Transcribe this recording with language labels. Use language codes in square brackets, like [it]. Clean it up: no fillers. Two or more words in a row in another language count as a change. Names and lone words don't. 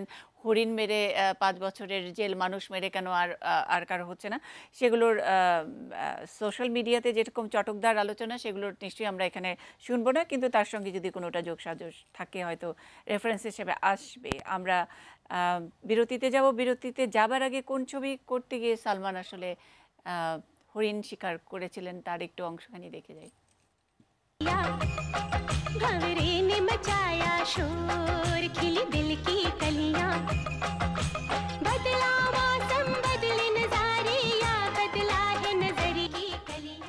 [bn] হরিণ মেরে 5 বছরের জেল, মানুষ মেরে কেন আর কারো হচ্ছে না, সেগুলোর সোশ্যাল মিডিয়াতে যেরকম চটকদার আলোচনা, সেগুলোর নিশ্চয়ই আমরা এখানে শুনবো না, কিন্তু তার সঙ্গে যদি কোনোটা যোগসাজশ থাকে হয়তো রেফারেন্স হিসেবে আসবে। আমরা বিরতিতে যাব। বিরতিতে যাবার আগে কোন ছবি করতে গিয়ে সালমান আসলে হরিণ শিকার করেছিলেন তার একটু অংশখানি দেখে যাই। [hi] भंवरे ने मचाया शोर, खिली दिल की कलियां, बदला मौसम बदले नजारे, या बदला है नजर की कलियां।